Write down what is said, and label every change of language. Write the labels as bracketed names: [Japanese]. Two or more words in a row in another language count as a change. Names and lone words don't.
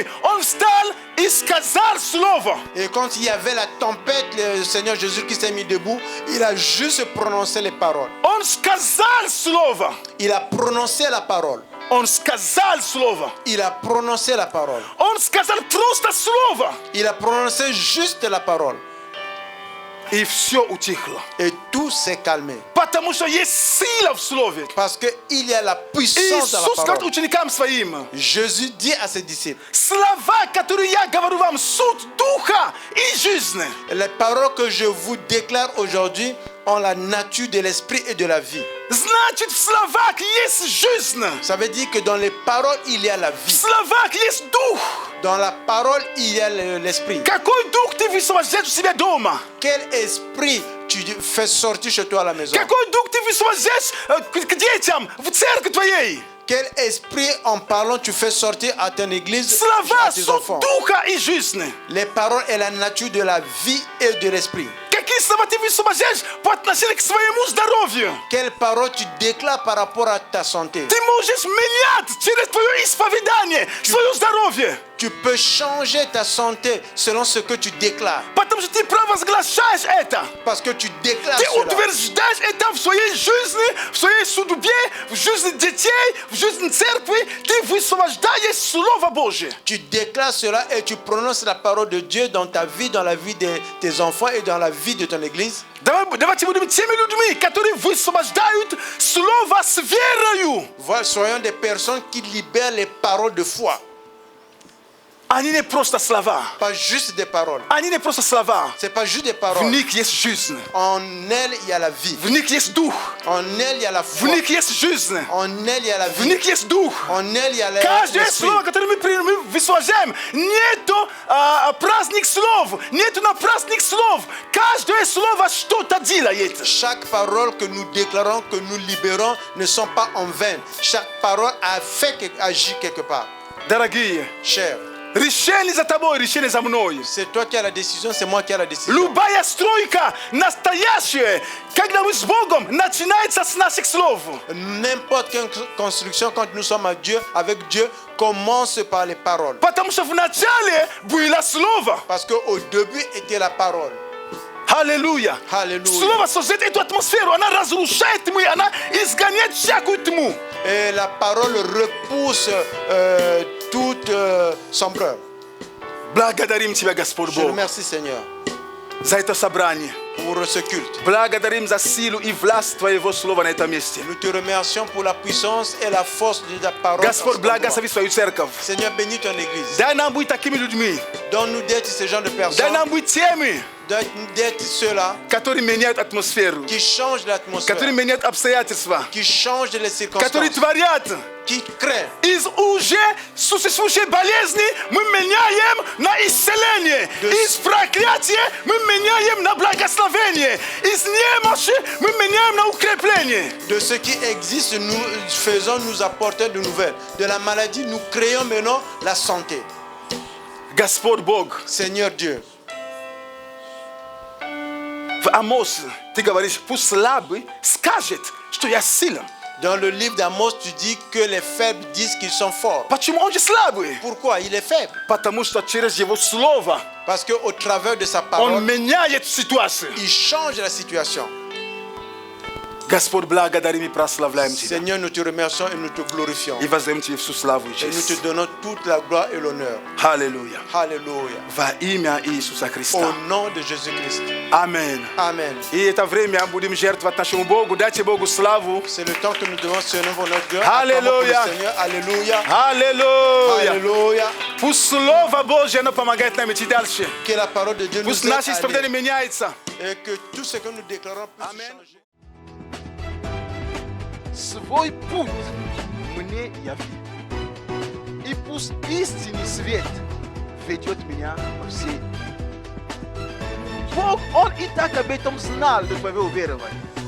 [Russian] Он встал и сказал слово. [French] Et quand il y avait la tempête, le Seigneur Jésus qui s'est mis debout, il a juste prononcé les paroles. [Russian] Он сказал слово. [French] Il a prononcé la parole. [Russian] Он сказал слово. [French] Il a prononcé la parole. [Russian] Он сказал просто слово. [French] Il a prononcé juste la parole. [Russian] И все утихло. [French] Et tout s'est calmé. [Russian] Потому что есть сила в слове. [French] Parce qu'il y a la puissance dans la [Russian] Иисус говорит [French] parole. [Russian] ученикам своим: [French] Jésus dit à ses disciples, [Russian] слова, которые я говорю вам, суть духа и жизни. [French] les paroles que je vous déclare aujourd'hui ont la nature de l'esprit et de la vie. [Russian] Значит, в словах есть жизнь. [French] Ça veut dire que dans les paroles, il y a la [Russian] В [French] vie. [Russian] словах есть дух. [French] Dans la parole, il y a l'esprit. [Russian] Какой дух ты высвобождаешь у себя дома? [French] Quel esprit tu fais sortir chez toi à la maison? [Russian] Какой дух ты высвобождаешь к детям, в церкви твоей? [French] Quel esprit en parlant tu fais sortir à ton église, [Russian] Слова [French] à tes [Russian] суть [French] enfants? [Russian] духа и жизни. [French] Les paroles est la nature de la vie et de l'esprit. [Russian] Какие слова ты высвобождаешь по отношению к своему здоровью? [French] Quelle parole tu déclares par rapport à ta santé? [Russian] Ты можешь менять через твое исповедание свое здоровье. [French] Tu peux changer ta santé selon ce que tu déclares. [Russian] Потому что ты провозглашаешь это. [French] Parce que tu déclares [Russian] Ты [French] cela. [Russian] утверждаешь это в своей жизни, в своей судьбе, в жизни детей, в жизни церкви. Ты высвобождаешь Слово Божие. [French] Tu déclares cela et tu prononces la parole de Dieu dans ta vie, dans la vie de tes enfants et dans la vie de ton église. [Russian] Давайте будем теми людьми, которые высвобождают Слово с верою. [French] Voilà, soyons des personnes qui libèrent les paroles de foi. [Russian] Они не просто слова. [French] Pas juste des paroles. [Russian] Они не просто слова. [French] C'est pas juste des [Russian] В [French] paroles. [Russian] них есть жизнь. [French] En elle, il y a la vie. [Russian] В них есть дух. [French] En elle, il y a la [Russian] В [French] foi. [Russian] них есть жизнь. [French] En elle, il y a la [Russian] В [French] vie. [Russian] них есть дух. [French] En elle, il y a [Russian] Каждое [French] l'esprit. [Russian] слово, которое мы высвобождаем, нету праздник слов, нету на праздник слов. Каждое слово что-то делает. [French] Chaque parole que nous déclarons, que nous libérons, ne sont pas en vain. Chaque parole a fait, agit quelque part. [Russian] Дорогие, [French] Cher, [Russian] решение за тобой, решение за мной. [French] c'est toi qui as la décision, c'est moi qui ai la décision. [Russian] Любая стройка настоящая, когда мы с Богом, начинается с наших слов. [French] N'importe quelle construction, quand nous sommes avec Dieu, commence par les paroles. [Russian] Потому что вначале было слово. [French] Parce qu'au début était la parole. [Russian] Аллилуйя. [French] Alléluia. [Russian] Слово создает эту атмосферу, она разрушает тьму, она изгоняет всякую тьму. [French] Et la parole repousse toute sombreur. [Russian] Благодарим Тебя, Господь [French] Je [Russian] Бог, [French] remercie Seigneur [Russian] за это собрание. [French] pour ce culte. [Russian] Благодарим за силу и власть Твоего Слова на этом месте. [French] Nous te remercions pour la puissance et la force de ta parole. en [Russian] Господь, [French] cet endroit. [Russian] благослови свою церковь. [French] Seigneur, bénis ton église. [Russian] Дай нам быть такими людьми. [French] Donne-nous d'être ce genre de [Russian] Дай [French] personnes, [Russian] нам быть теми, [French] d'être ceux-là [Russian] которые меняют атмосферу, [French] qui changent l'atmosphère, [Russian] которые меняют обстоятельства, [French] qui changent les [Russian] которые [French] circonstances, [Russian] творят [French] qui créent [Russian] из susisuje болезни, мы меняем на исцеление. Из проклятия мы меняем на благословение. Из немощи мы меняем на укрепление. [French] De ce qui existe, nous faisons nous apporter de nouvelles. De la maladie, nous créons maintenant la santé. [Russian] Господь Бог, [French] Seigneur Dieu, [Russian] в Амос ты говоришь, пусть слабый скажет, что я силен. [French] dans le livre d'Amos, tu dis que les faibles disent qu'ils sont forts. [Russian] Почему он же слабый? [French] Pourquoi? Il est faible. [Russian] Потому что через его слово [French] Parce qu'au travers de sa [Russian] он [French] parole, [Russian] меняет ситуацию. [French] il change la situation. [Russian] Господь, благодарим и прославляем Тебя. [French] Seigneur, nous te remercions et nous te glorifions. [Russian] И воздаем Тебе всю славу и [French] Et nous [Russian] честь. [French] te donnons toute la gloire et l'honneur. [Russian] Аллилуйя. [French] Alléluia. [Russian] Во имя Иисуса Христа. [French] Au nom de Jésus-Christ. [Russian] Аминь. [French] Amen. [Russian] И это время будем жертвовать нашему Богу. Дайте Богу славу. [French] C'est le temps que nous devons se lever pour notre Dieu. Alléluia. Acclamons pour le Seigneur. Alléluia. [Russian] Аллилуйя. [French] Alléluia. [Russian] Пусть Слово Божье, оно помогает нам идти дальше. [French] Que la parole de Dieu nous [Russian] Пусть [French] aide [Russian] наше [French] à [Russian] исповедание [French] aller. [Russian] меняется. [French] Et que tout ce que nous déclarons puisse Amen. changer. [Russian] Свой путь мне яви. И пусть истинный свет ведет меня по всей. Бог, Он и так об этом знал до твоего уверования.